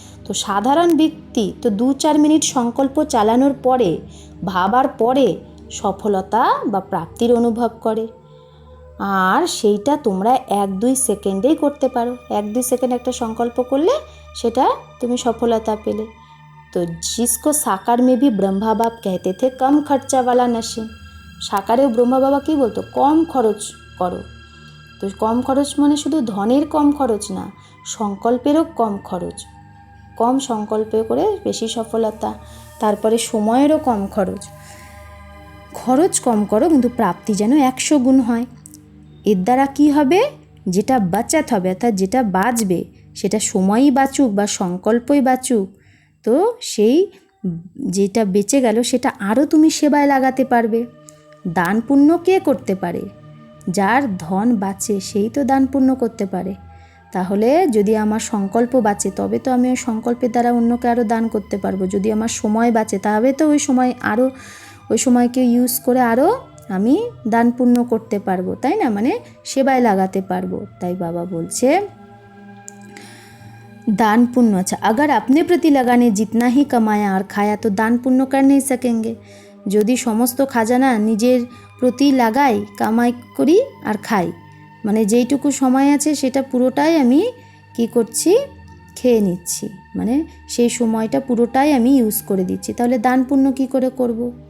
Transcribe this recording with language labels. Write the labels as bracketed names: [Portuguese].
[Bangla] তো সাধারণ ব্যক্তি তো 2-4 মিনিট সংকল্প চালানোর পরে, ভাবার পরে সফলতা বা প্রাপ্তির অনুভব করে। আর সেইটা তোমরা 1-2 সেকেন্ডেই করতে পারো। 1-2 সেকেন্ড একটা সংকল্প করলে সেটা তুমি সফলতা পেলে। [Hindi] तो जिसको साकार में भी ब्रह्मा बाप कहते थे कम खर्चा वाला नशीन, [Bangla] সাকারেও ব্রহ্মা বাবা কী বলতো? কম খরচ করো। তো কম খরচ মানে শুধু ধনের কম খরচ না, সংকল্পেরও কম খরচ। কম সংকল্প করে বেশি সফলতা। তারপরে সময়েরও কম খরচ। খরচ কম করো কিন্তু প্রাপ্তি যেন 100 গুণ হয়। এর দ্বারা কী হবে? যেটা বাঁচাতে হবে, অর্থাৎ যেটা বাঁচবে, সেটা সময়ই বাঁচুক বা সংকল্পই বাঁচুক, তো সেই যেটা বেঁচে গেল সেটা আরও তুমি সেবায় লাগাতে পারবে। দান পুণ্য কে করতে পারে? যার ধন বাঁচে সেই তো দান পুণ্য করতে পারে। তাহলে যদি আমার সংকল্প বাঁচে তবে তো আমি ওই সংকল্পের দ্বারা অন্যকে আরও দান করতে পারবো। যদি আমার সময় বাঁচে তবে তো ওই সময়কে ইউজ করে আরও আমি দান পুণ্য করতে পারবো, তাই না? মানে সেবায় লাগাতে পারবো। তাই বাবা বলছে [Hindi] दान पुण्य, अच्छा अगर अपने प्रति लगाने जितना ही कमाया और खाया तो दान पुण्य कर नहीं सकेंगे। [Bangla] যদি সমস্ত খাজানা নিজের প্রতি লাগাই, কামাই করি আর খাই, মানে যেইটুকু সময় আছে সেটা পুরোটাই আমি কি করছি? খেয়ে নিচ্ছি, মানে সেই সময়টা পুরোটাই আমি ইউজ করে দিচ্ছি, তাহলে দান পুণ্য কী করে করব?